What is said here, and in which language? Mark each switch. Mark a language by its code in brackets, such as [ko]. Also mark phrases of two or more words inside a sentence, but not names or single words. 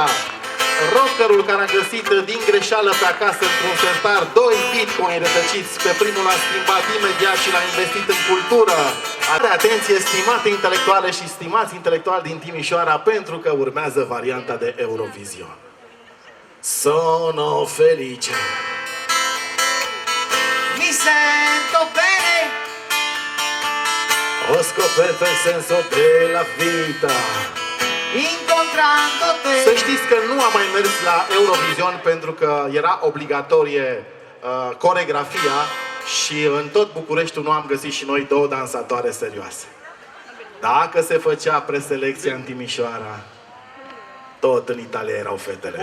[ro] Rockerul care a găsit din greșeală pe acasă într-un sertar 2 bitcoin rătăciți. Pe primul l-a schimbat imediat și l-a investit în cultură. Are atenție, stimate intelectuale și stimați intelectuali din Timișoara, pentru că urmează varianta de Eurovision. [it] Sono felice, mi sento bene, ho scoperto il senso della vita. [pt] incontrando-te. [ro] Să știți că nu am mai mers la Eurovision pentru că era obligatorie coregrafia și în tot Bucureștiul nu am găsit și noi 2 dansatoare serioase. Dacă se făcea preselecția în Timișoara, tot în Italia erau fetele.